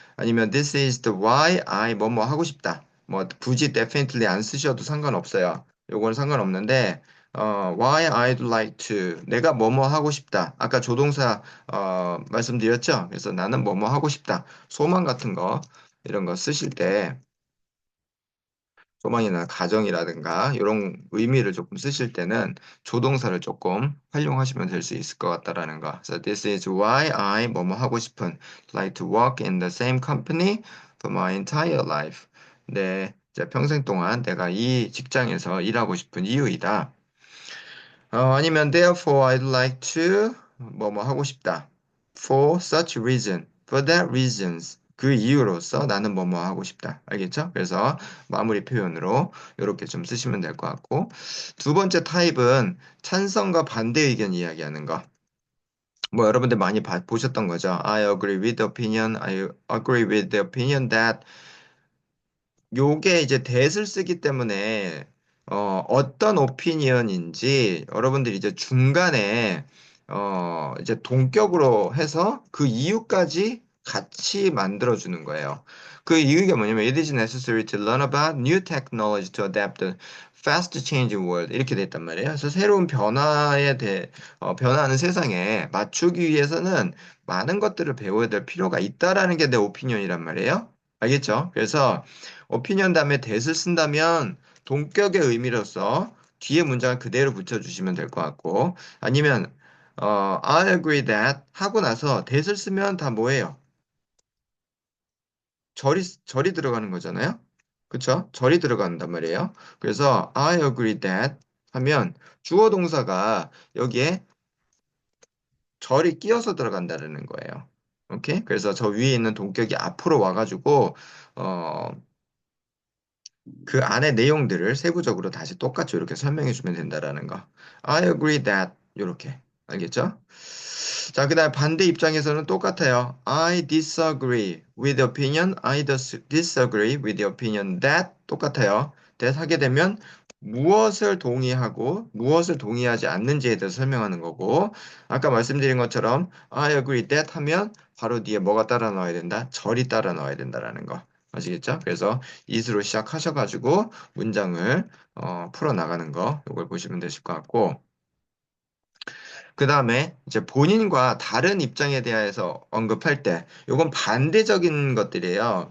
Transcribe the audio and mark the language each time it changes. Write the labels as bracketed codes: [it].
[en] 아니면 this is the why I [ko] 뭐뭐 하고 싶다. 뭐 굳이 definitely 안 쓰셔도 상관없어요. 요건 상관없는데 [en] why I'd like to. [ko] 내가 뭐뭐 하고 싶다. 아까 조동사 말씀드렸죠? 그래서 나는 뭐뭐 하고 싶다. 소망 같은 거 이런 거 쓰실 때 소망이나 가정이라든가 이런 의미를 조금 쓰실 때는 조동사를 조금 활용하시면 될 수 있을 것 같다라는 거. [en] So this is why I [ko] 뭐뭐 하고 싶은 [en] like to work in the same company for my entire life. [ko] 네, 이제 평생 동안 내가 이 직장에서 일하고 싶은 이유이다. 아니면 [en] therefore I'd like to [ko] 뭐뭐 하고 싶다. [en] For such reason, for that reasons. [ko] 그 이유로서 나는 뭐뭐 하고 싶다. 알겠죠? 그래서 마무리 표현으로 이렇게 좀 쓰시면 될 것 같고. 두 번째 타입은 찬성과 반대 의견 이야기하는 거. 뭐 여러분들 많이 보셨던 거죠. [en] I agree with the opinion. I agree with the opinion that [ko] 요게 이제 that을 쓰기 때문에 어떤 오피니언인지 여러분들이 이제 중간에 이제 동격으로 해서 그 이유까지 같이 만들어주는 거예요. 그 이유가 뭐냐면 [en] it is necessary to learn about new technology to adapt the fast changing world [ko] 이렇게 돼 있단 말이에요. 그래서 새로운 변화하는 세상에 맞추기 위해서는 많은 것들을 배워야 될 필요가 있다라는 게 내 오피니언이란 말이에요. 알겠죠? 그래서 오피니언 다음에 that을 쓴다면 동격의 의미로서 뒤에 문장을 그대로 붙여주시면 될 것 같고 아니면 [en] I agree that [ko] 하고 나서 that을 쓰면 다 뭐예요? 절이 들어가는 거잖아요. 그쵸? 절이 들어간단 말이에요. 그래서 [en] I agree that [ko] 하면 주어 동사가 여기에 절이 끼어서 들어간다는 거예요. 오케이? 그래서 저 위에 있는 동격이 앞으로 와가지고 어, 그 안에 내용들을 세부적으로 다시 똑같이 이렇게 설명해 주면 된다라는 거. [en] I agree that [ko] 이렇게 알겠죠? 자, 그다음 반대 입장에서는 똑같아요. [en] I disagree with the opinion. disagree with the opinion that 똑같아요. [ko] that 하게 되면 무엇을 동의하고 무엇을 동의하지 않는지에 대해서 설명하는 거고 아까 말씀드린 것처럼 [en] I agree that [ko] 하면 바로 뒤에 뭐가 따라 나와야 된다? 절이 따라 나와야 된다라는 거. 아시겠죠? 그래서 it으로 시작하셔가지고 문장을 풀어 나가는 거 이걸 보시면 되실 것 같고 그 다음에 이제 본인과 다른 입장에 대해서 언급할 때, 요건 반대적인 것들이에요.